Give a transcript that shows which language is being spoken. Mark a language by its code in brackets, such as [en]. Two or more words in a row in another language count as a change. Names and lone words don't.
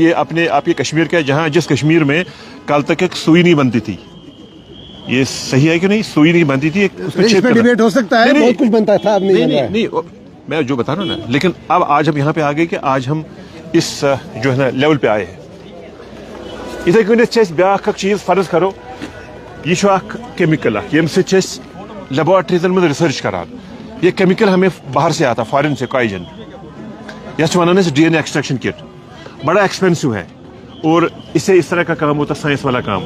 [hi] ये अपने आपके कश्मीर का, जहाँ जिस कश्मीर में कल तक एक सुई नहीं बनती थी, ये सही है कि नहीं, सुई नहीं बनती थी, इसमें डिबेट हो सकता है, बहुत कुछ बनता था, अब नहीं मैं जो बता रहा हूँ ना, लेकिन अब आज हम यहाँ पे आ गए कि आज हम इस जो है ना लेवल पे आए हैं। [ks] इथे कन ब्या चीज फर्ज करो, यह केमिकल यम लेबोरेटरीजन में रिसर्च करान। [hi] ये केमिकल हमें बाहर से आता, फॉरेन से, [ks] काइजन यह वन [en] DNA extraction kit, [hi] बड़ा एक्सपेंसिव है और इससे इस तरह का काम होता है, साइंस वाला काम।